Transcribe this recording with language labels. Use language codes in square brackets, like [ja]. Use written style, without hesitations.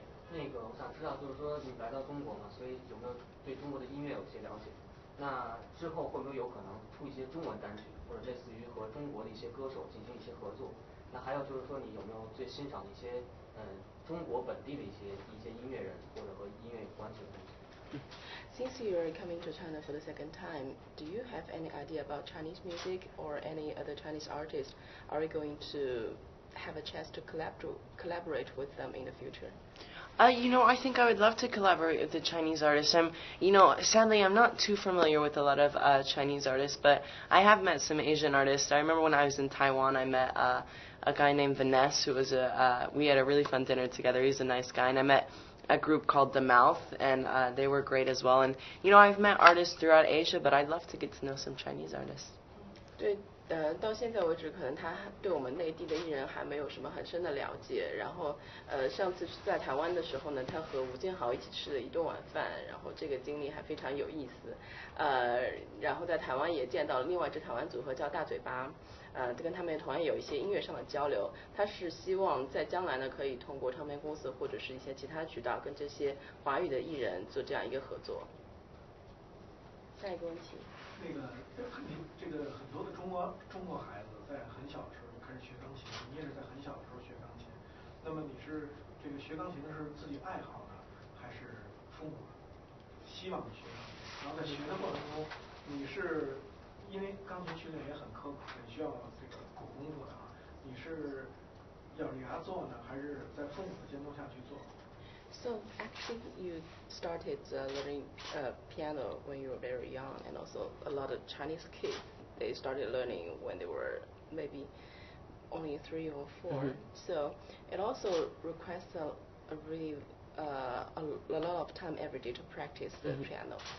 [zh] 那个我想知道，就是说你来到中国嘛，所以有没有对中国的音乐有些了解？那之后会不会有可能出一些中文单曲，或者类似于和中国的一些歌手进行一些合作？那还有就是说，你有没有最欣赏的一些中国本地的一些音乐人，或者和音乐有关系的东西 [en] ？Since you're coming to China for the second time, do you have any idea about Chinese music or any other Chinese artists? Are you going to have a chance to collaborate with them in the future? I think I would love to collaborate with the Chinese artists. Sadly, I'm not too familiar with a lot of Chinese artists, but I have met some Asian artists. I remember when I was in Taiwan, I met a guy named Vanessa, who was we had a really fun dinner together. He's a nice guy, and I met a group called The Mouth, and they were great as well. And, I've met artists throughout Asia, but I'd love to get to know some Chinese artists. [zh] 对，到现在为止，可能他对我们内地的艺人还没有什么很深的了解。然后，上次在台湾的时候呢，他和吴建豪一起吃了一顿晚饭，然后这个经历还非常有意思。然后在台湾也见到了另外一支台湾组合叫大嘴巴，跟他们同样有一些音乐上的交流。他是希望在将来呢，可以通过唱片公司或者是一些其他渠道，跟这些华语的艺人做这样一个合作。下一个问题。这个很多的中国孩子在很小的时候就开始学钢琴，你也是在很小的时候学钢琴。那么你是这个学钢琴的是自己爱好呢，还是父母希望你学钢琴？然后在学的过程中，你是因为钢琴训练也很刻苦，很需要这个苦功夫的啊，你是咬着牙做呢，还是在父母的监督下去做？ [en] So actually, you started learning piano when you were very young, and also a lot of Chinese kids they started learning when they were maybe only 3 or 4. Mm-hmm. So it also requires a really a lot of time every day to practice the piano.